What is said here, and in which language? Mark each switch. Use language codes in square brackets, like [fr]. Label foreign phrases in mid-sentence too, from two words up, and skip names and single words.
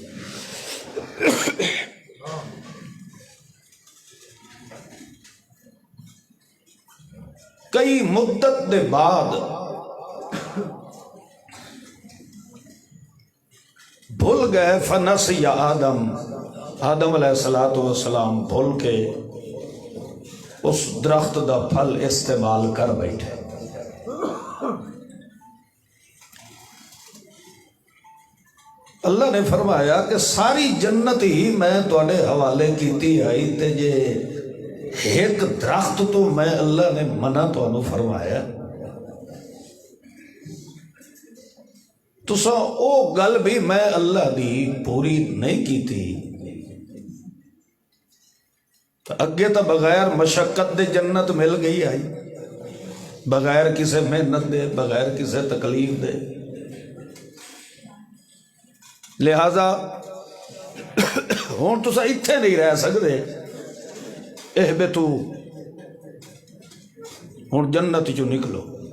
[pa] کئی مدت دے بعد بھول گئے، فنسی آدم [ar] علیہ الصلاۃ والسلام [pa] بھول کے اس درخت دا پھل استعمال کر بیٹھے. اللہ نے فرمایا کہ ساری جنت ہی میں تواڈے حوالے کیتی آئی، تے جے ایک درخت تو میں اللہ نے منع تانوں فرمایا، تساں او گل بھی میں اللہ دی پوری نہیں کیتی. اگے تو بغیر مشقت دے جنت مل گئی آئی، بغیر کسے محنت دے، بغیر کسے تکلیف دے. لہذا ہوں تساں اتھے نہیں رہ سکتے، اہبتو، ہوں جنت چو نکلو.